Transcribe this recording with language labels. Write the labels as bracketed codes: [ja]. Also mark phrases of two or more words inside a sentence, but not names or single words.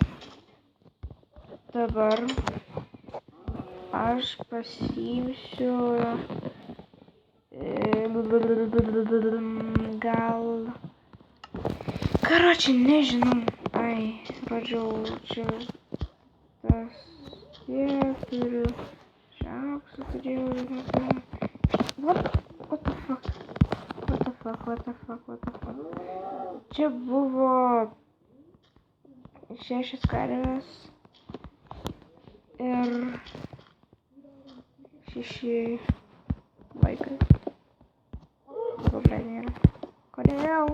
[lt] Dabar aš pasiimsiu gal, karočią, nežinau. Ai, rodžiau čia tas tiek turiu. Čia auksą turėjau. [en] What the fuck. [lt] Čia buvo 6 karvės ir 6 vaikai. Nėra. Kodėl?